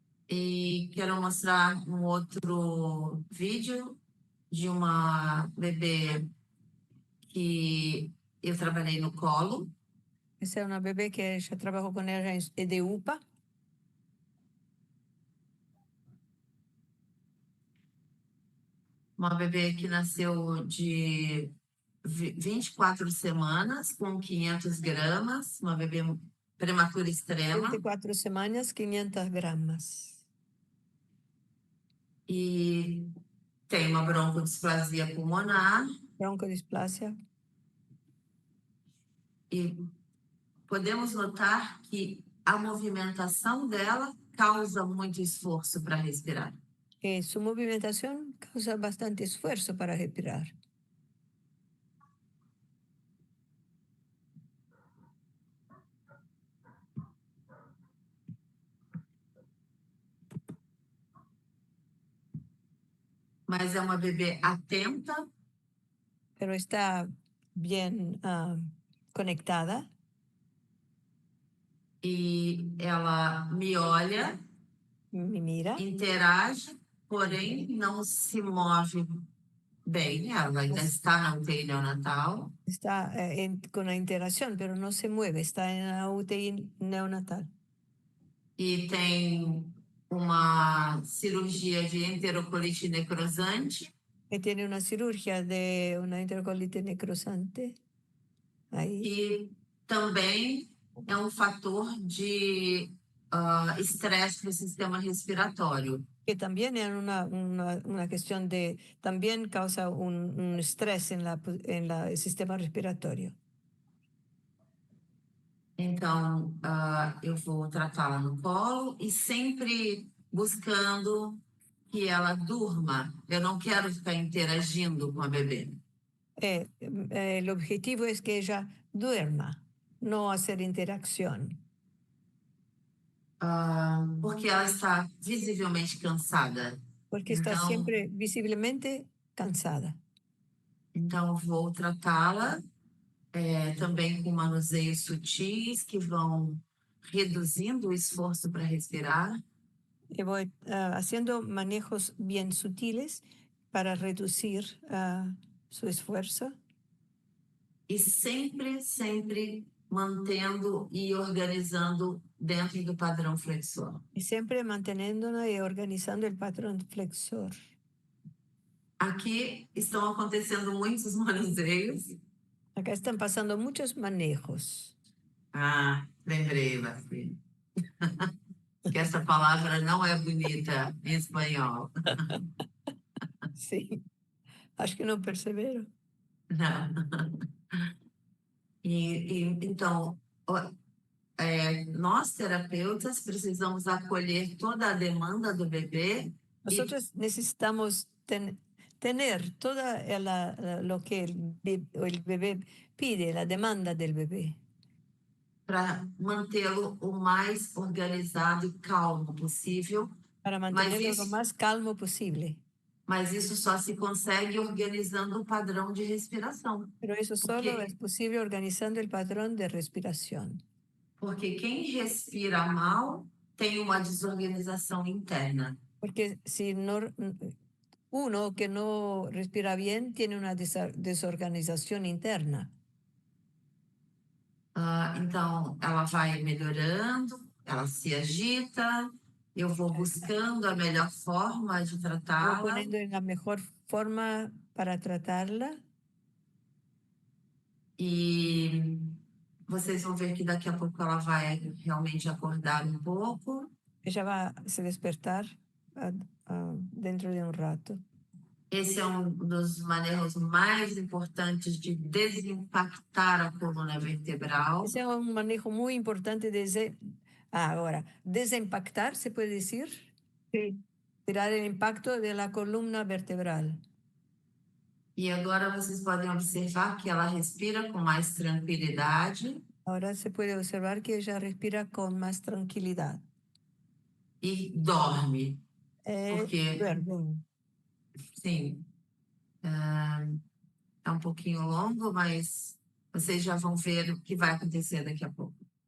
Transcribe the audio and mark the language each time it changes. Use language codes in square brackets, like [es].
[pt] E quero mostrar um outro vídeo de uma bebê que eu trabalhei no colo. [es] Esa es una bebé que ya trabajó con ella en EDUPA. [pt] Uma bebê que nasceu de 24 semanas, com 500 gramas, uma bebê prematura extrema. 24 semanas, 500 gramas. E tem uma broncodisplasia pulmonar. Broncodisplasia. E podemos notar que a movimentação dela causa muito esforço para respirar. [es] Su movimentación causa bastante esfuerzo para respirar. [pt] Mas é uma bebê atenta. [es] Pero está bien conectada. [pt] E ela me olha, [es] me mira, [pt] interage, porém não se move bem. Ela ainda está na UTI neonatal. [es] Está con la interacción, pero no se mueve, está en la UTI neonatal. [pt] E tem uma cirurgia de enterocolite necrosante [es] que tiene una cirugía de una enterocolitis necrosante. Ahí. [pt] e também é um fator de estresse para o sistema respiratório. [es] Que también es una cuestión de, también causa un estrés en el sistema respiratorio. [pt] Então, eu vou tratá-la no colo e sempre buscando que ela durma. Eu não quero ficar interagindo com a bebê. [es] El objetivo es que ella duerma, no hacer interacción. [pt] Porque ela está visivelmente cansada. [es] Porque está siempre visiblemente cansada. [pt] Então, vou tratá-la também com manuseios sutis que vão reduzindo o esforço para respirar. [es] Y voy haciendo manejos bien sutiles para reducir su esfuerzo. [pt] E sempre, sempre mantendo e organizando dentro do padrão flexor. [es] Y siempre manteniéndonos y organizando el patrón flexor. [pt] Aqui estão acontecendo muitos manuseios. [es] Acá están pasando muchos manejos. [pt] Lembrei, Marci. Que essa palavra não é bonita em espanhol. [es] Sí, [pt] acho que não perceberam. Não. Então, nós terapeutas precisamos acolher toda a demanda do bebê. [es] Nosotros necesitamos tener toda lo que el bebé pide, la demanda del bebé. [pt] Para mantê-lo o mais organizado e calmo possível. [es] Para mantenerlo lo más calmo posible. [pt] Mas isso só se consegue organizando o padrão de respiração. [es] Pero eso solo es posible organizando el patrón de respiración. [pt] Porque quem respira mal tem uma desorganização interna. [es] Porque si uno que no respira bien tiene una desorganización interna. [pt] Então, ela vai melhorando, ela se agita, eu vou buscando a melhor forma de tratá-la. [es] Voy poniendo en la mejor forma para tratarla. [pt] E vocês vão ver que daqui a pouco ela vai realmente acordar um pouco. [es] Ella va a se despertar dentro de un rato. [pt] Esse é um dos manejos mais importantes de desimpactar a coluna vertebral. [es] Ese es un manejo muy importante de ahora, desimpactar, ¿se puede decir? Sí. Tirar el impacto de la columna vertebral. [pt] E agora vocês podem observar que ela respira com mais tranquilidade. [es] Ahora se puede observar que ella respira con más tranquilidad. [pt] E dorme. Porque, [es] duerme. [pt] Sim, é um pouquinho longo, mas vocês já vão ver o que vai acontecer daqui a pouco.